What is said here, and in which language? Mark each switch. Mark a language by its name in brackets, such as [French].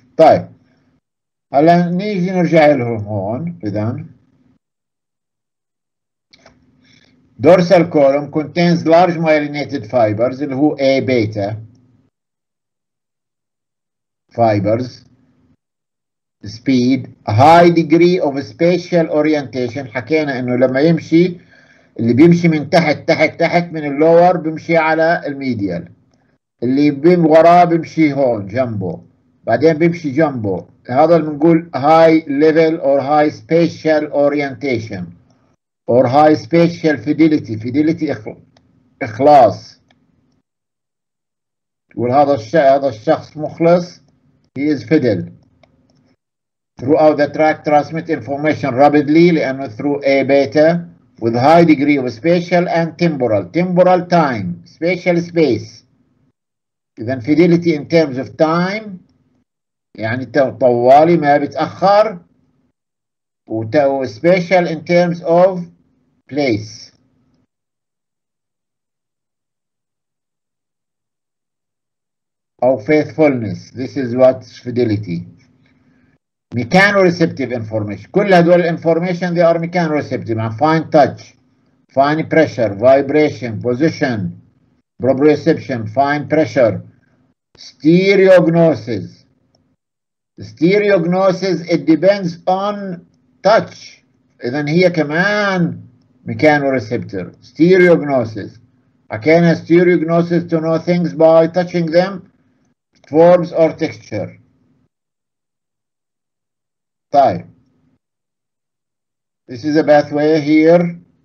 [Arabic] طيب هلا نيجي نرجع لهم هون. [English] اذا dorsal column contains large myelinated fibers [Arabic] اللي هو [English] A beta fibers. speed, a high degree of spatial orientation. [Arabic] حكينا انه لما يمشي اللي بيمشي من تحت من اللور بيمشي على الميديال، اللي وراه بيمشي هون جنبه، بعدين بيمشي جنبه. هذا اللي بنقول [English] high level or high spatial orientation or high spatial fidelity إخلاص. [Arabic] تقول هذا الشخص مخلص، [English] he is fidel. Throughout the tract transmit information rapidly لأنه through A beta with high degree of spatial and temporal time, spatial space. إذن fidelity in terms of time [Arabic] يعني طوالي ما بتأخر، [English] و spatial in terms of place. أو faithfulness. This is what's fidelity. Mechanoreceptive information. [Arabic] كل هدول [English] information they are mechanoreceptive. Fine touch, fine pressure, vibration, position, proprioception, fine pressure. Stereognosis. Stereognosis it depends on touch. [Arabic] إذن هي كمان mechanoreceptor. [English] Stereognosis. حكينا stereognosis to know things by touching them, forms or texture. [Arabic] طيب. [English] This is a pathway here.